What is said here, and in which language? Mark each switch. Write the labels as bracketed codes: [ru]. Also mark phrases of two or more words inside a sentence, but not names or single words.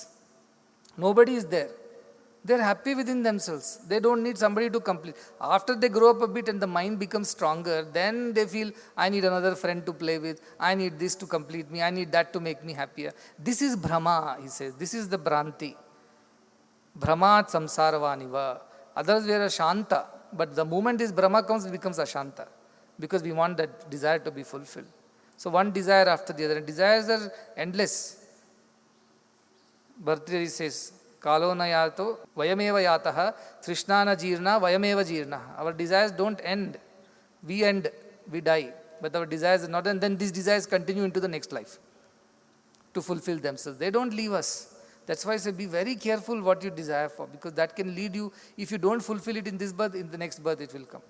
[en] Nobody is there. They're happy within themselves. They don't need somebody to complete. After they grow up a bit and the mind becomes stronger, then they feel, I need another friend to play with. I need this to complete me. I need that to make me happier. This is Brahma, he says. This is the Bhranti. [sa] Brahmat samsaravaniva. [en] Others were a Shanta. But the moment this Brahma comes, it becomes Ashanta. Because we want that desire to be fulfilled. So one desire after the other. And desires are endless. Bhartrihari says, [sa] Kalo na yato vayameva yataha trishnana jirna vayameva jirna. [en] Our desires don't end. We end, we die. But our desires are not, and then these desires continue into the next life to fulfill themselves. They don't leave us. That's why I say be very careful what you desire for, because that can lead you, if you don't fulfill it in this birth, in the next birth it will come.